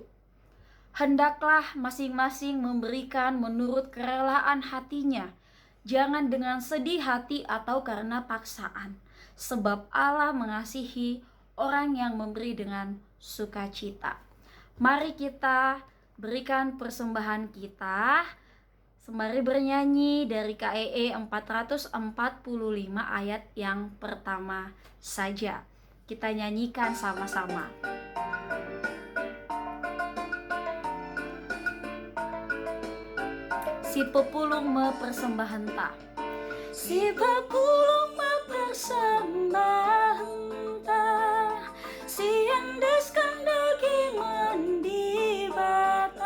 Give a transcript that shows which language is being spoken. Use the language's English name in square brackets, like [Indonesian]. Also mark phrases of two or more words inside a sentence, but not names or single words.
[Indonesian] Hendaklah masing-masing memberikan menurut kerelaan hatinya, jangan dengan sedih hati atau karena paksaan, sebab Allah mengasihi orang yang memberi dengan sukacita. Mari kita berikan persembahan kita sembari bernyanyi dari KEE 445 ayat yang pertama saja. Kita nyanyikan sama-sama. [Batak Karo] Si pepulung mempersembahkan ta. Si pepulung mempersembahkan ta. Si endeskan daging mendibata.